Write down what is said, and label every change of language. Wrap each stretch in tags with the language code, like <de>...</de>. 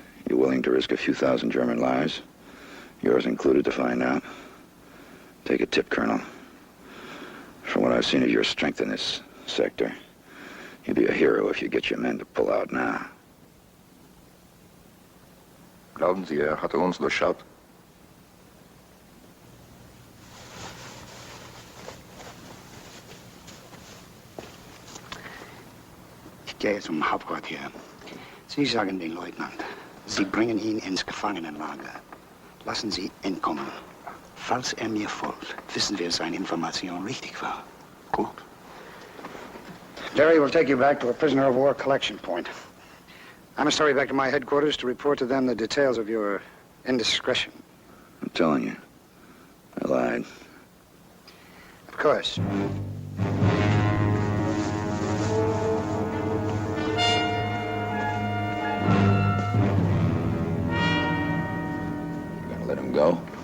<en>You willing to risk a few thousand German lives? Yours included, to find out? Take a tip, Colonel. From what I've seen of your strength in this sector, you'd be a hero if you get your men to pull out now.</en> <de>Glauben Sie, hatte uns durchschaut? Ich gehe zum Hauptquartier. Sie sagen den Leutnant, Sie bringen ihn ins Gefangenenlager. Lassen Sie ihn kommen. Falls mir folgt, wissen wir, seine Information richtig war. Gut.</de> <en>Jerry will take you back to a prisoner of war collection point. I must hurry back to my headquarters to report to them the details of your indiscretion. I'm telling you, I lied. Of course. You gonna let him go?</en>